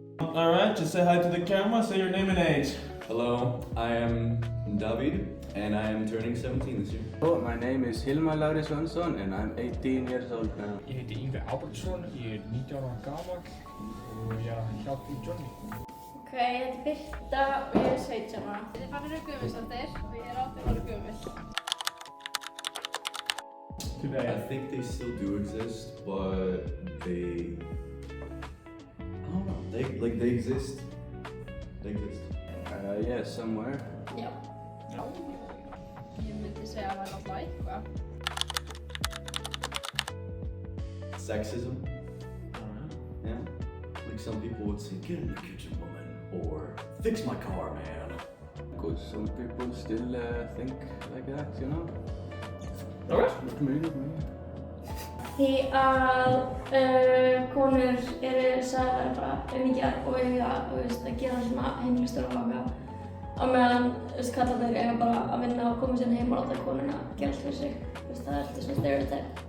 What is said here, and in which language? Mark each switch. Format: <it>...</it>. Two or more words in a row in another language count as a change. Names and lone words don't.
<en>Alright, just say hi to the camera, say your name and age. Hello, I am David and I am turning 17 this year. Hello, my name is Hilmar Lári Svansson and I'm 18 years old now.</en> <is>Ég heiti Yngvi Albertsson, ég er 19 ára gamall og ég er að hjálpa Johnny. Ok, ég heiti Birta og ég er 17 ára. Ég heiti Fannur Guðmundsdóttir og ég er 18 ára gömul.</is> <en>Today. I think they still do exist, but they... I don't know, they exist. They exist. Yes, somewhere.</en> <is>Já. Já. Ég myndi segja að það er alltaf eitthvað.</is> <en>Sexism. Yeah. Like some people would say, get in the kitchen, woman, or fix my car, man. Because some people still think like that, you know? Alright. Not me.</en> <is>Því að konur eru sagðar bara auðmíkjar og eiga að gera svona heimilistörf og á meðan kallarnir eiga bara að vinna og koma sér heim og láta konuna gera allt fyrir sig. Það er svona stereotype.</is>